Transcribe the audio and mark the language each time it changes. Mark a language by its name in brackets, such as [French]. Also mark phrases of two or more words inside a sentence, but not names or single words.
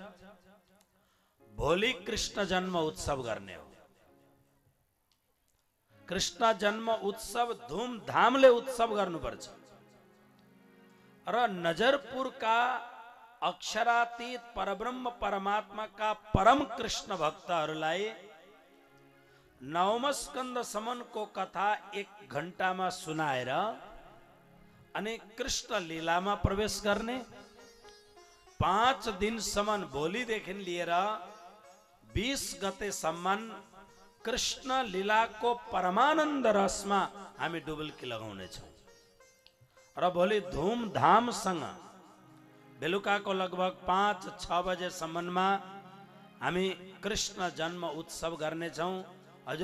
[Nepali] भोलि कृष्ण जन्म उत्सव गर्ने हो। कृष्ण जन्म उत्सव धूमधामले उत्सव गर्नुपर्छ र नजरपुरका अक्षरातीत परब्रह्म परमात्मा का परम कृष्ण भक्तहरूलाई 9 स्कन्द को कथा 1 घण्टामा सुनाएर अनि कृष्ण लीलामा प्रवेश गर्ने। 5 दिनसम्म भोलिदेखि लिएर 20 गतेसम्म कृष्ण लीलाको परमानन्द रसमा हामी डुबुल्की लगाउनेछौँ र भोलि धुमधामसँग बेलुकाको लगभग 5-6 बजेसम्ममा हामी कृष्ण जन्म उत्सव गर्नेछौँ।